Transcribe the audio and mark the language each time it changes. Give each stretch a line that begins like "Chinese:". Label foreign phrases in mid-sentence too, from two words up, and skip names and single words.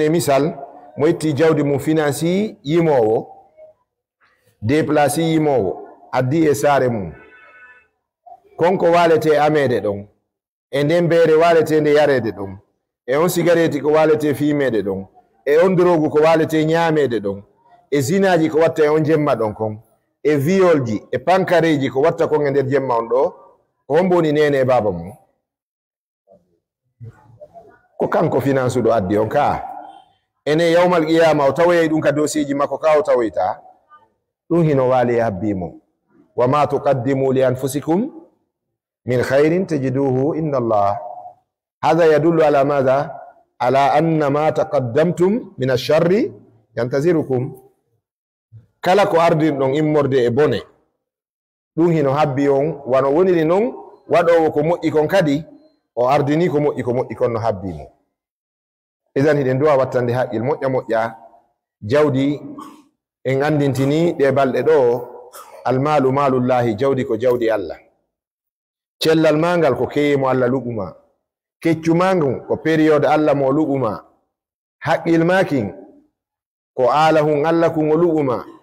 Fula: e misal mo itti jawdi mum financi yimowo déplaci yimowo addi e saare mum konko walete amede ɗon e nden beere walete nde yarede ɗon e on sigareti ko walete fimede ɗon e on drogu ko walete ñamede ɗon e zinaji ko watta e on jemma ɗon kon e violji e pankareji ko watta kon e nder jemma on ɗo ko homboni nene e baba mum ko kanko finance ɗo addi on ka ene yawmal qiyama o tawoyay ɗum ka dosiji makko ka o tawoyta ɗum hino waali e habbimo
Arabic: وما تقدموا لأنفسكم من خير تجدوه إن الله هذا يدل على ماذا على أن ما تقدمتم من الشر ينتظركم
Fula: kala ko ardin ɗon immorde e bone ɗum hino habbi on wano woniri noon waɗowo ko moƴƴi kon kadi o ardini ko moƴƴi kon no habbimo idan hiɗen duwa wattande haqqil moƴƴa jawdi en andintini ɗe balɗe ɗo
Arabic: المال مال الله
Fula: jawdi ko jawdi allah cellal mangal ko keyemo allah luɓuma keccu mangu ko période allah mo luɓuma haqqil makin ko ala hun allah kun o luɓuma